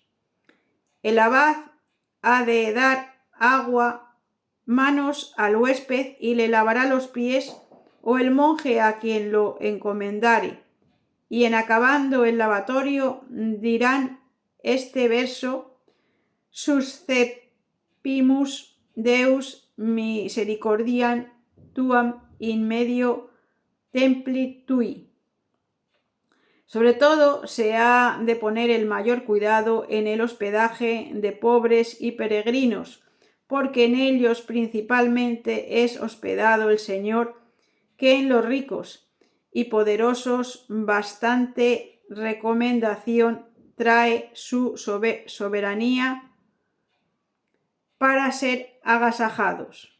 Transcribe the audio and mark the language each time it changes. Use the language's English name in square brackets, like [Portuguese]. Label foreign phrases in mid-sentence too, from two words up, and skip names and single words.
[Spanish] El abad ha de dar agua, manos al huésped y le lavará los pies, o el monje a quien lo encomendare, y en acabando el lavatorio dirán este verso: [Latin] suscepimus Deus misericordiam tuam in medio templi tui. [Spanish] Sobre todo se ha de poner el mayor cuidado en el hospedaje de pobres y peregrinos, porque en ellos principalmente es hospedado el Señor, que en los ricos y poderosos bastante recomendación trae su soberanía para ser agasajados.